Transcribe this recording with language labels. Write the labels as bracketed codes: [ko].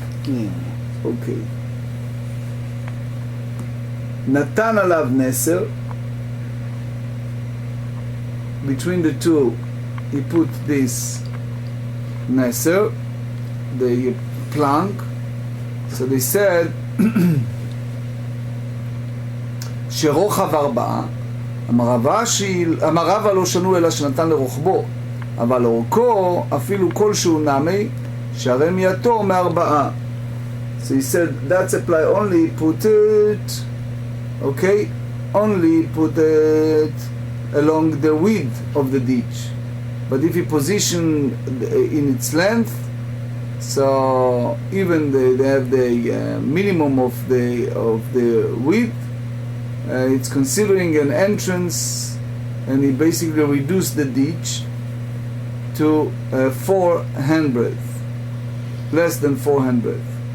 [he] Okay. Natan alav neser. [en] between the two he put this neser, the plank. So they said [he] שרוחב 4, המרבה לא שנו אלא שנתן לרוחבו, אבל אורכו אפילו כלשהו נמי, שהרי מייתו 4. [en] So he said that's apply only put it, okay, only put it along the width of the ditch. But if you position in its length, so even they have the minimum of the width, it's considering an entrance, and he basically reduced the ditch to 4 handbreadth, less than 4 handbreadth.